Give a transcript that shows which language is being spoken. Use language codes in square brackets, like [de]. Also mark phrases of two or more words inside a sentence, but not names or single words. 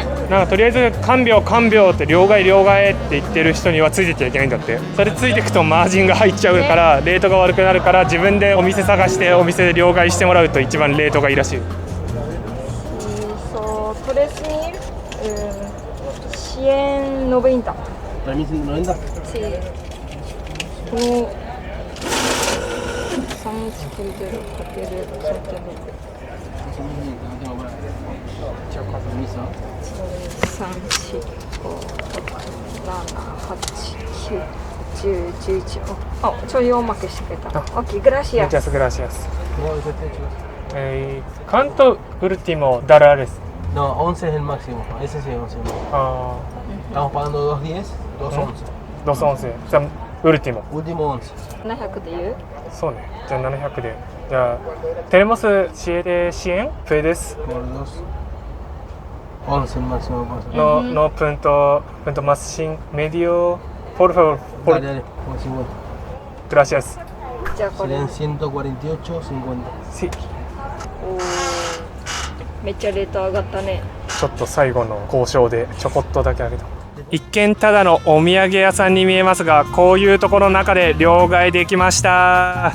[ja] なんかとりあえず看病って両替って言ってる人にはついてっちゃいけないんだって。それついてくとマージンが入っちゃうからレートが悪くなるから、自分でお店探してお店で両替してもらうと一番レートがいいらしい。 [es] tres mil 190. Sí. Como 390 [ja] ちょいおまけしてくれた。 [es] OK, gracias. Muchas gracias. ¿Cuánto último dólares? No, 11 es el máximo. Ese sí es 11. Estamos pagando 2.10, 2.11. 2.11. O sea, último. Último 11. [ja] 700 で言う？そうね。じゃあ700で。じゃあ、 [es] tenemos 100 puedes. Por 2. 11 máximo. No punto más sin medio. Por favor. Dale, por 50. Gracias. [ja] じゃあこれ。 [es] Serían 148.50. Sí. [ja] めっちゃレート上がったね。ちょっと最後の交渉でちょこっとだけ上げた。一見ただのお土産屋さんに見えますが、こういうところの中で両替できました